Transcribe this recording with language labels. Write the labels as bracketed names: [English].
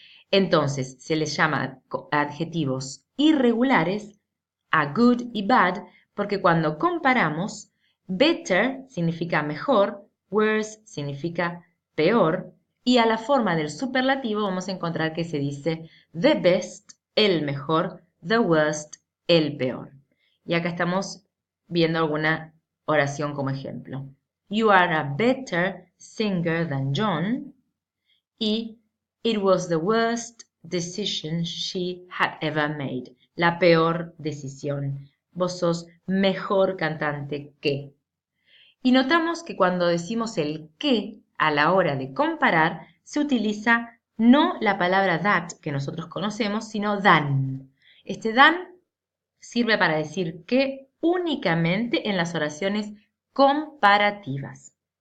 [Spanish] Entonces, se les llama adjetivos irregulares a good y bad porque cuando comparamos, better significa mejor, worse significa peor, y a la forma del superlativo vamos a encontrar que se dice the best, el mejor, the worst, el peor. Y acá estamos viendo alguna oración como ejemplo. [English] You are a better singer than John. Y it was the worst decision she had ever made. [Spanish] La peor decisión. Vos sos mejor cantante que. Y notamos que cuando decimos el que a la hora de comparar, se utiliza no la palabra that que nosotros conocemos, sino than. Este than sirve para decir que únicamente en las oraciones comparativas.